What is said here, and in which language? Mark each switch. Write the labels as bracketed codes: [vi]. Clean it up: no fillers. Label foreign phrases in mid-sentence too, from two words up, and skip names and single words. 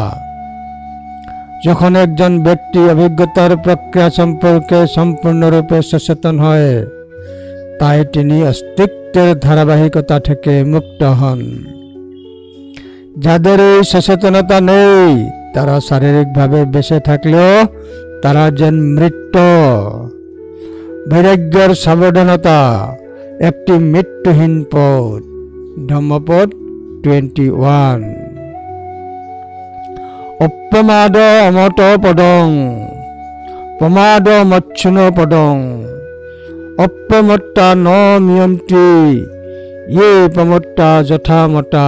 [bn] যখন একজন ব্যক্তি অভিজ্ঞতার প্রক্রিয়া সম্পর্কে সম্পূর্ণরূপে সচেতন হয়, তাই তিনি অস্তিত্বের ধারাবাহিকতা থেকে মুক্ত হন। যাদের এই সচেতনতা নেই তারা শারীরিকভাবে বেঁচে থাকলেও তারা যেন মৃত। বৈরাগ্যের সাবধানতা একটি মৃত্যুহীন পথ। ধম্মপদ 21। [pi] অপ্রমাদ অমত পদং প্রমাদ মচ্ছুন পদং অপ্রমত্তা ন মিয়ন্তি ইয়ে প্রমত্তা যথামতা।